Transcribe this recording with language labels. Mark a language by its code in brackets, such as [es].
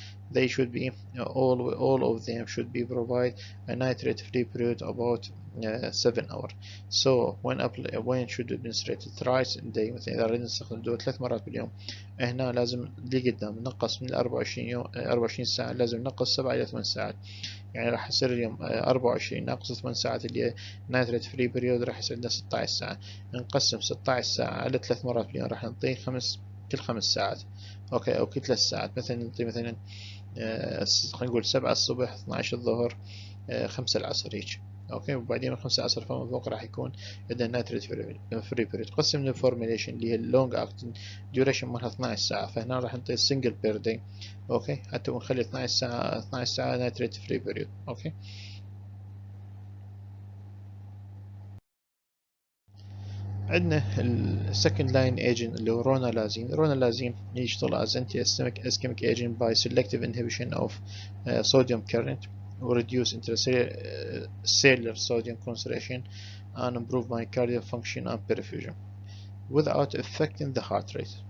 [en] They should be all of them should be provide a nitrate free period about 7 hours. So when should administrate thrice a day. [ar] مثلا إذا أردنا نستخدم الدواء 3 مرات باليوم، هنا لازم اللي قدام نقص من 24 يوم 24 ساعة، لازم نقص 7 إلى 8 ساعات. يعني راح يصير اليوم 24 ناقص 8 ساعات اللي هي [en] nitrate free period, [ar] راح يصير لنا 16 ساعة. نقسم 16 ساعة على 3 مرات باليوم، راح نعطيه كل 5 ساعات، اوكي، او كل 3 ساعات. مثلا نعطي مثلا خلينا نقول 7 الصبح، 12 الظهر، 5 العصر هيك، اوكي. وبعدين من 5 العصر فما فوق راح يكون عندنا [en] Nitrate free period. [ar] قسم الفورميليشن اللي هي [en] اللونج acting duration [ar] مالها 12 ساعة، فهنا راح نعطي [en] single per day, [ar] اوكي، حتى ونخلي 12 ساعة [en] nitrate free period, [ar] اوكي. عندنا السكند لاين ايجنت اللي هو رونالازين يشتغل [en] as anti-ischemic agent by selective inhibition of sodium current or reduce intracellular sodium concentration and improve myocardial function and perfusion without affecting the heart rate.